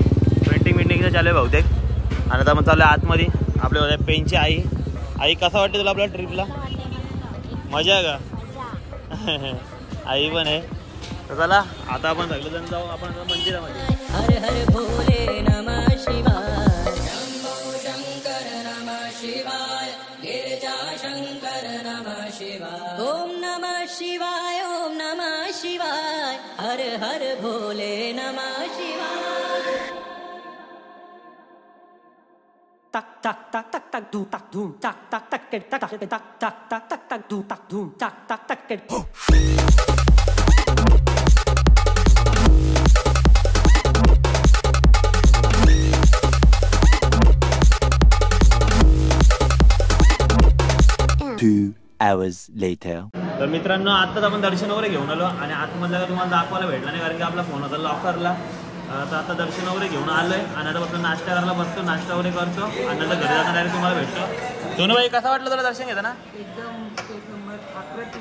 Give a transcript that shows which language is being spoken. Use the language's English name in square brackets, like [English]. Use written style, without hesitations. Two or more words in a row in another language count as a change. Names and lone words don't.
[Marathi] पेंटिंग चालू आहे बहुतेक. आणि आता मग चालू आहे आतमध्ये. आपल्या होत्या पेनची आई. आई कसं वाटतं तुला आपल्या ट्रिपला? मजा आहे का? आई पण आहे. तर चला आता आपण सगळेजण जाऊ आपण मंदिरामध्ये. [Sanskrit] हर हर भोले नमः शिवाय. शंभो शंकर नमः शिवाय. गिरिजा शंकर नमः शिवाय. ओम नमः शिवाय. ओम नमः शिवाय. हर हर भोले नमः शिवाय. Tak tak tak tak tak doom tak doom tak tak tak tak tak tak tak tak tak tak doom tak doom tak tak tak tak. [English] Two hours later. [Marathi] तर मित्रांनो आताच आपण दर्शन वगैरे घेऊन आलो. आणि आतमधला तुम्हाला दाखवायला भेटला नाही, कारण की आपला फोन होता लॉकरला. तर आता दर्शन वगैरे घेऊन आलोय. आणि आता आपण नाश्ता करायला बसतो, नाश्ता वगैरे करतो. आणि नंतर घरी जाताना डायरेक्ट तुम्हाला भेटतो. दोन भाई कसं वाटलं तुला दर्शन घेताना? एकदम एक नंबर अप्रतिम वाटला.